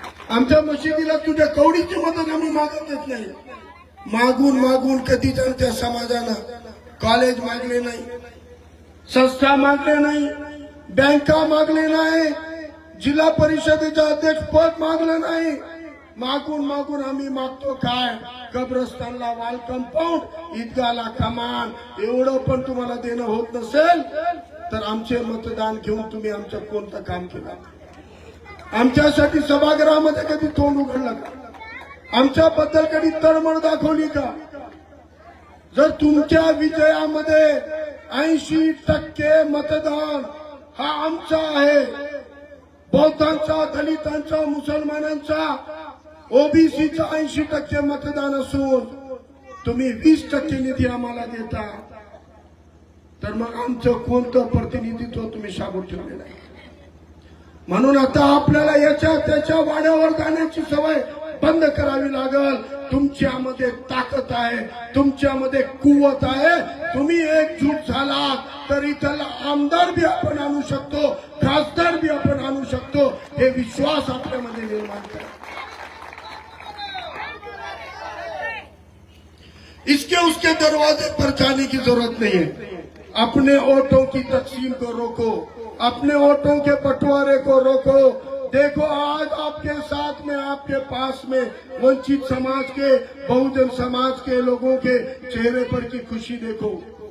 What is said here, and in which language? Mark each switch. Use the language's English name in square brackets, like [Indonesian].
[Marathi] आमच्या मशिदीला तुझ्या कवडीची मदत आम्ही मागतच नाही. मागून मागून कधी त्या समाजानं कॉलेज मागले नाही, संस्था मागले नाही, बँका मागले नाही, जिल्हा परिषदेचं अध्यक्ष पद मागलं नाही. मागून मागून आम्ही मागतो काय? कब्रस्तानला वाल कंपाऊंड, ईदगाहला कमान. एवढं पण तुम्हाला देणं होत नसेल तर आमचे मतदान घेऊन तुम्ही आमचं कोणतं काम केलं? आमच्यासाठी सभागृहामध्ये कधी तोंड उघडलं का? आमच्याबद्दल कधी तळमळ दाखवली का? जर तुमच्या विजयामध्ये 80% मतदान हा आमचा आहे, बौद्धांचा, दलितांचा, मुसलमानांचा, ओबीसीचा 80% मतदान असून तुम्ही 20% निधी आम्हाला देता, तर मग आमचं कोणतं प्रतिनिधित्व तुम्ही शाबूत ठेवलेलं आहे? म्हणून आता आपल्याला याच्या त्याच्या वाड्यावर जाण्याची सवय बंद करावी लागल. तुमच्यामध्ये ताकद आहे, तुमच्यामध्ये कुवत आहे. तुम्ही एकजूट झाला तर इथला आमदार बी आपण आणू शकतो, खासदार बी आपण आणू शकतो. हे विश्वास आपल्यामध्ये निर्माण करा. [Hindi] इसके उसके दरवाजे पर जाने की जरूरत नहीं है. अपने वोटों की तकसीम को रोको, अपने वोटों के बंटवारे को रोको. देखो आज आपके साथ में, आपके पास में वंचित समाज के, बहुजन समाज के लोगों के चेहरे पर की खुशी देखो.